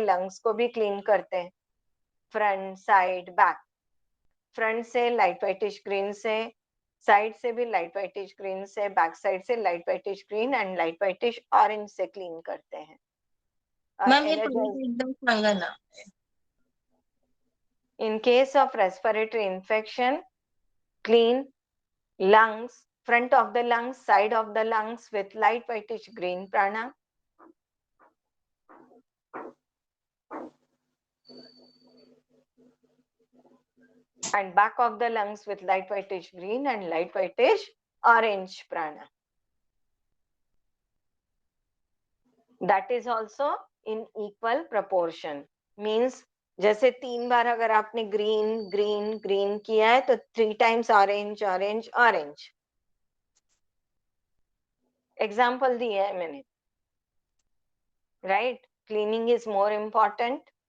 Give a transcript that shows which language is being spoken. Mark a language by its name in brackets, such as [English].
[Hindi] Lungs को भी clean करते हैं, फ्रंट साइड बैक। फ्रंट से लाइट व्हाइटिश ग्रीन से, साइड से भी लाइट व्हाइटिश ग्रीन से, बैक साइड से light whitish green and light whitish orange से क्लीन करते हैं। और मैम ये एनर्जाइज [Marathi] पहले एकदम सांगा ना। [English] In case of respiratory infection, clean lungs, front of the lungs, side of the lungs with light whitish green prana. And back of the lungs with light whitish green and light whitish orange prana. That is also in equal proportion. [Hindi] Means जैसे 3 बार अगर आपने green green green किया है तो 3 times orange orange orange. Example दिया है मैंने, right? [English] Cleaning is more important.